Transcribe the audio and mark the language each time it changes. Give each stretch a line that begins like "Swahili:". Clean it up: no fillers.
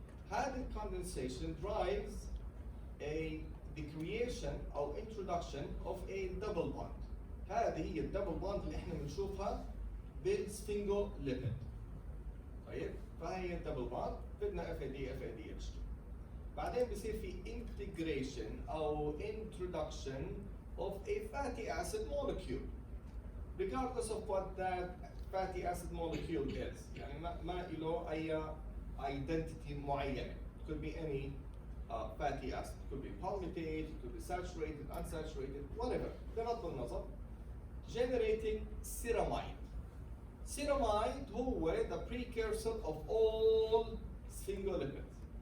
English: هذا condensation drives the creation or introduction of a double bond.
Arabic: هذه هي الدبل بوند اللي احنا بنشوفها بالسفنجوليبيد. طيب فهي الدبل بوند بدنا اف اي دي اتش 2.
English: بعدين بصير في integration او introduction of a fatty acid molecule regardless of what that fatty acid molecule is.
Arabic: يعني ما له اي identity معينه.
English: It could be any fatty acid. It could be palmitate, it could be saturated, unsaturated, whatever.
Arabic: بغض النظر.
English: Generating ceramide. Ceramide هو the precursor of all sphingolipids.